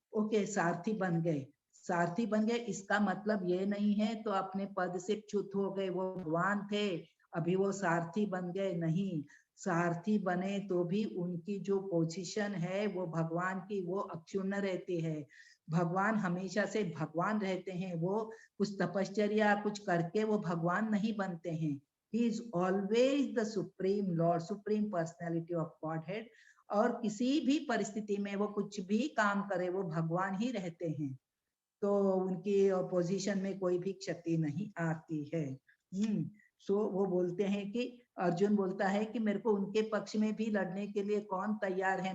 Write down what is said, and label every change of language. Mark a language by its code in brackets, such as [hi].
[hi] Okay, सारथी बन गए, सारथी बन गए इसका मतलब ये नहीं है तो अपने पद से च्युत हो गए, वो भगवान थे अभी वो सारथी बन गए, नहीं। सारथी बने तो भी उनकी जो पोजीशन है वो भगवान की वो अक्षुण्ण रहती है। भगवान हमेशा से भगवान रहते हैं, वो कुछ तपश्चर्या कुछ करके वो भगवान नहीं बनते हैं। [en] He is always the supreme Lord, supreme personality of Godhead। [hi] और किसी भी परिस्थिति में वो कुछ भी काम करे वो भगवान ही रहते हैं, तो उनकी पोजीशन में कोई भी क्षति नहीं आती है। सो वो बोलते हैं कि अर्जुन बोलता है कि मेरे को उनके पक्ष में भी लड़ने के लिए कौन तैयार है?